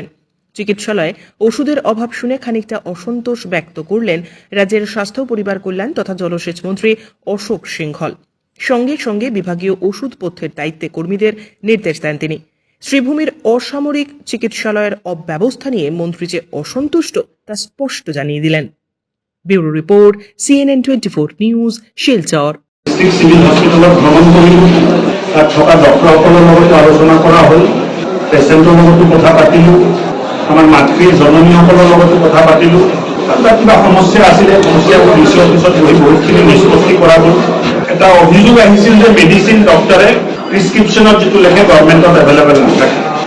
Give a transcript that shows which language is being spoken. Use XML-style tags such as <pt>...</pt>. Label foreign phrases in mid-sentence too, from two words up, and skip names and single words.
<bn>চিকিৎসালয়ে ওষুধের অভাব শুনে খানিকটা অসন্তোষ ব্যক্ত করলেন রাজ্যের স্বাস্থ্য পরিবার কল্যাণ তথা জলসেচ মন্ত্রী অশোক সিংহল। সঙ্গে সঙ্গে বিভাগীয় ওষুধপত্রের দায়িত্বে কর্মীদের নির্দেশ দেন তিনি। শ্রীভূমির অসামরিক চিকিৎসালয়ের অব্যবস্থা নিয়ে মন্ত্রী যে অসন্তুষ্ট তা স্পষ্ট জানিয়ে দিলেন।</bn> <en>bureau report,</en> <bn>CNN 24 নিউজ, শিলচর।</bn> <as>ডিস্ট্ৰিক্ট চিভিল হস্পিটেলত ভ্ৰমণ কৰিলোঁ। তাত থকা ডক্টৰসকলৰ লগতো আলোচনা কৰা হ'ল, পেচেণ্টৰ লগতো কথা পাতিলোঁ, আমাৰ মাতৃৰ জননীসকলৰ লগতো কথা পাতিলোঁ। আৰু তাত কিবা সমস্যা আছিলে, সমস্যাবোৰ নিশ্চয় পিছত বহি বহুতখিনি নিষ্পত্তি কৰা হ'ল। এটা অভিযোগ আহিছিল যে মেডিচিন ডক্টৰে প্ৰিছক্ৰিপশ্যনত যিটো লিখে গভৰ্ণমেণ্টত এভেইলেবল নাথাকে।</as>